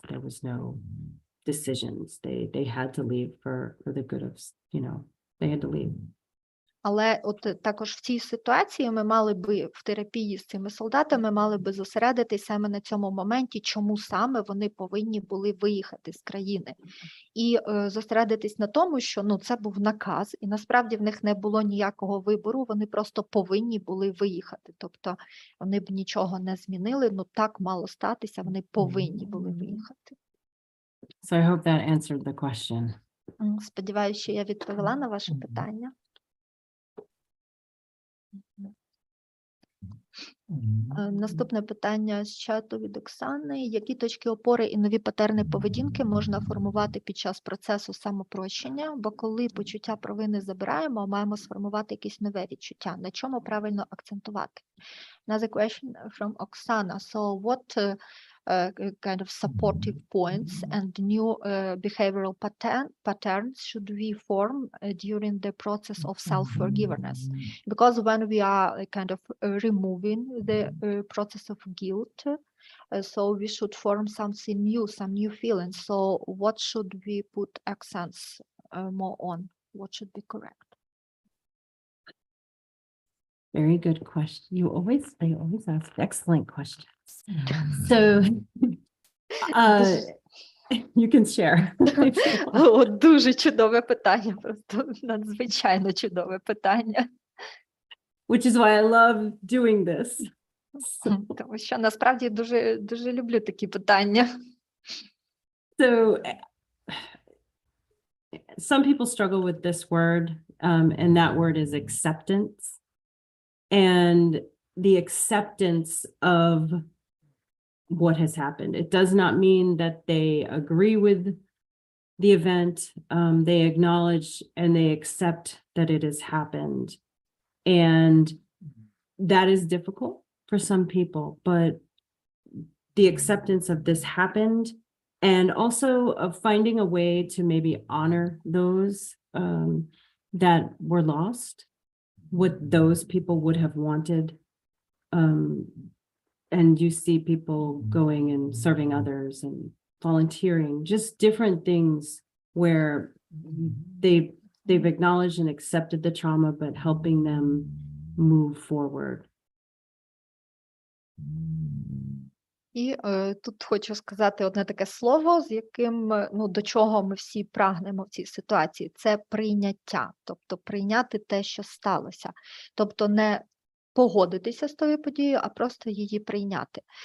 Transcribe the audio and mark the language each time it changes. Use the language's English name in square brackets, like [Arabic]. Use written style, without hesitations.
[English] There was no decisions. They had to leave for the good of, they had to leave. [Ukrainian] Але от також в цій ситуації ми мали би в терапії з цими солдатами, мали би зосередитись саме на цьому моменті, чому саме вони повинні були виїхати з країни. І зосередитись на тому, що це був наказ, і насправді в них не було ніякого вибору, вони просто повинні були виїхати. Тобто вони б нічого не змінили, так мало статися, вони повинні були виїхати. [English] So I hope that answered the question. [Ukrainian] Сподіваюся, що я відповіла на ваше питання. Наступне питання з чату від Оксани. Які точки опори і нові патерни поведінки можна формувати під час процесу самопрощення? Бо коли почуття провини забираємо, маємо сформувати якесь нове відчуття. На чому правильно акцентувати? [English] Another question from Oksana. So what kind of supportive points and new behavioral patterns should we form during the process of self-forgiveness? Because when we are kind of removing the process of guilt, so we should form something new, some new feelings. So what should we put accents more on? What should be correct? Very good question. They always ask excellent questions. So you can share. [Ukrainian] Дуже чудове питання, просто надзвичайно чудове питання. [English] Which is why I love doing this. [Ukrainian] Тому що насправді дуже люблю такі питання. [English] So some people struggle with this word, and that word is acceptance. And the acceptance of what has happened. It does not mean that they agree with the event. They acknowledge and they accept that it has happened. And that is difficult for some people, but the acceptance of this happened, and also of finding a way to maybe honor those that were lost, what those people would have wanted. And you see people going and serving others and volunteering, just different things where they've acknowledged and accepted the trauma, but helping them move forward. [Ukrainian] І тут хочу сказати одне таке слово, з яким, ну, до чого ми всі прагнемо в цій ситуації. Це прийняття, тобто прийняти те, що сталося. Тобто не погодитися з тою подією, а просто її прийняти.